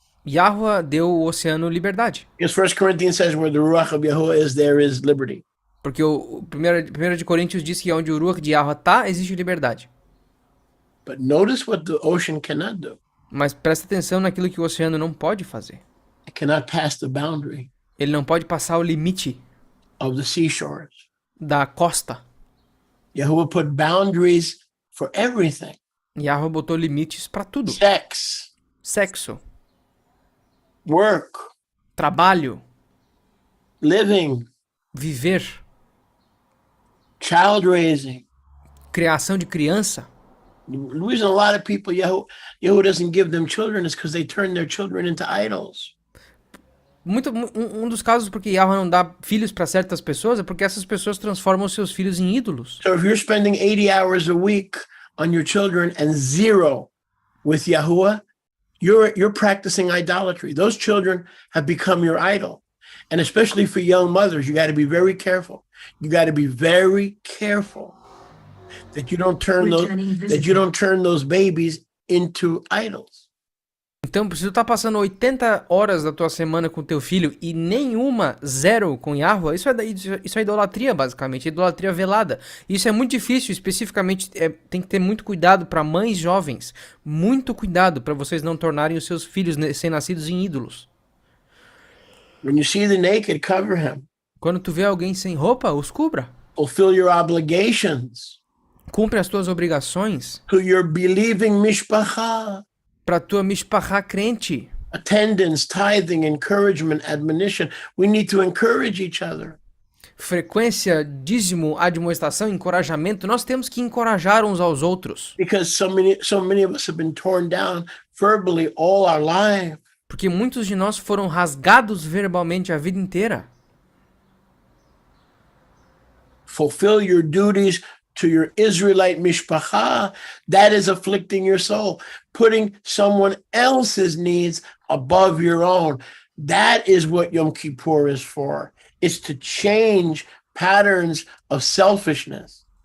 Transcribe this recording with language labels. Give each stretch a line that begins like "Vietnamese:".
Portuguese: Yahweh deu o oceano liberdade.
English: Because 1 Corinthians says where the Ruach of Yahuwah is, there is liberty.
Portuguese: Porque o 1 de Coríntios diz que onde o Ruach de Yahweh está, existe liberdade.
English: But notice what the ocean cannot do.
Portuguese: Mas presta atenção naquilo que o oceano não pode fazer.
English: It cannot pass the boundary.
Portuguese: Ele não pode passar o limite
English: of the seashores.
Portuguese: Da costa.
English: Yahuwah put boundaries for everything.
Portuguese: Yahweh botou limites para tudo. Sexo.
English: Work.
Portuguese: Trabalho.
English: Living.
Portuguese: Viver.
English: Child raising.
Portuguese: Criação de criança.
English: The reason a lot of people Yahuwah doesn't give them children is because they turn their children into idols.
Portuguese: Um dos casos porque Yahweh não dá filhos para certas pessoas é porque essas pessoas transformam seus filhos em ídolos.
English: So if you're spending 80 hours a week on your children and 0 with Yahuwah, you're practicing idolatry. Those children have become your idol. And especially for young mothers, you got to be very careful. You got to be very careful that you don't turn those babies into idols.
Portuguese: Então, se tu tá passando 80 horas da tua semana com teu filho e nenhuma, zero com Yahweh, isso é idolatria, basicamente, idolatria velada. Isso é muito difícil, especificamente, tem que ter muito cuidado para mães jovens. Muito cuidado para vocês não tornarem os seus filhos recém-nascidos em ídolos.
English: When you see the naked, cover him.
Portuguese: Quando tu vê alguém sem roupa, os cubra.
English: Fulfill your obligations
Portuguese: Cumpre as tuas obrigações
English: to your believing mishpacha.
Portuguese: para tua mishpachá crente.
English: Attendance, tithing, encouragement, admonition. We need to encourage each other.
Portuguese: Frequência, dízimo, admoestação, encorajamento. Nós temos que encorajar uns aos outros.
English: Because so many of us have been torn down verbally all our life.
Portuguese: Porque muitos de nós foram rasgados verbalmente a vida inteira.
English: Fulfill your duties to your Israelite mishpacha. That is afflicting your soul. Putting someone else's needs above your own. That is what Yom Kippur is for. It's to change patterns of selfishness.